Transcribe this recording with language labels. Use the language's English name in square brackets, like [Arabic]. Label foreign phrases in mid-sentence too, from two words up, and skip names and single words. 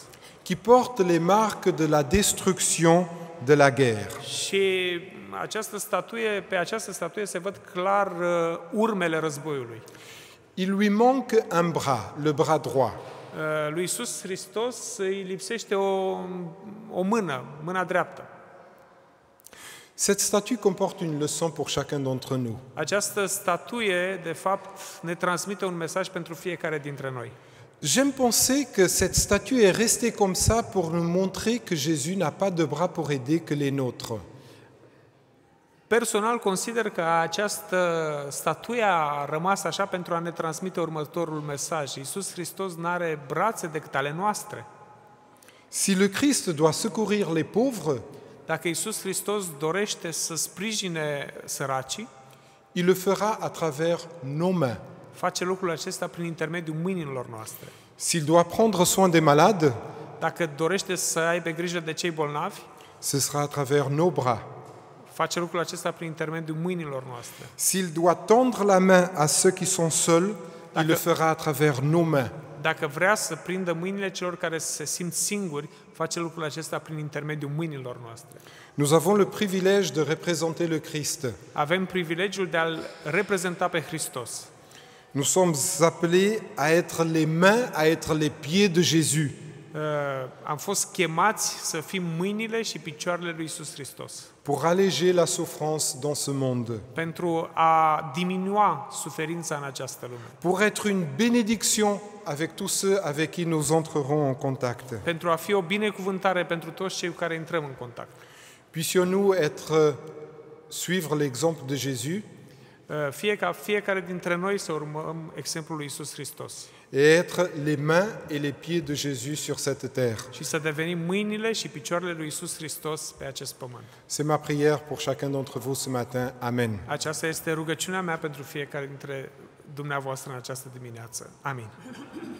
[French] qui porte les marques de la destruction de la guerre. [Romanian] Și pe această statuie se văd clar urmele războiului. [French] Il lui manque un bras, le bras droit. [Romanian] Lui Isus Hristos îi lipsește o mână, mâna dreaptă. [French] Cette statue comporte une leçon pour chacun d'entre nous. [Romanian] Această statuie, de fapt, ne transmite un mesaj pentru fiecare dintre noi. [French] J'aime penser que cette statue est restée comme ça pour nous montrer que Jésus n'a pas de bras pour aider que les nôtres. [Romanian] Personal consider că această statuie a rămas așa pentru a ne transmite următorul mesaj. Iisus Hristos nu are brațe decât ale noastre. [French] Si le Christ doit secourir les pauvres, [Romanian] Dacă Iisus Hristos dorește să sprijine săracii, [French] il le fera à travers nos mains. [Romanian] face lucrul acesta prin intermediul mâinilor noastre. [French] S'il doit prendre soin des malades, [Romanian] Dacă dorește să aibă grijă de cei bolnavi, [French] ce sera à travers nos bras. [Romanian] face lucrul acesta prin intermediul mâinilor noastre. [French] S'il doit tendre la main à ceux qui sont seuls, il le fera à travers nos mains. [Romanian] Dacă vrea să prindă mâinile celor care se simt singuri, face lucrul acesta prin intermediul mâinilor noastre. [French] Nous avons le privilège de représenter le Christ. [Romanian] Avem privilegiul de a-L reprezenta pe Hristos. [French] Nous sommes appelés à être les mains, à être les pieds de Jésus. [Romanian] Am fost chemați să fim mâinile și picioarele lui Iisus Hristos [French] pour alléger la souffrance dans ce monde, [Romanian] pentru a diminua suferința în această lume, [French] pour être une bénédiction avec tous ceux avec qui nous entrerons en contact. [Romanian] pentru a fi o binecuvântare pentru toți cei cu care intrăm în contact. [French] Puissions-nous suivre l'exemple de Jésus [Romanian] Fiecare dintre noi să urmăm exemplul lui Iisus Hristos [French] et être les mains et les pieds de Jésus sur cette terre. [Romanian] și să devenim mâinile și picioarele lui Iisus Hristos pe acest pământ. [French] C'est ma prière pour chacun d'entre vous ce matin. Amen. [Romanian] Aceasta este rugăciunea mea pentru fiecare dintre dumneavoastră în această dimineață. Amin.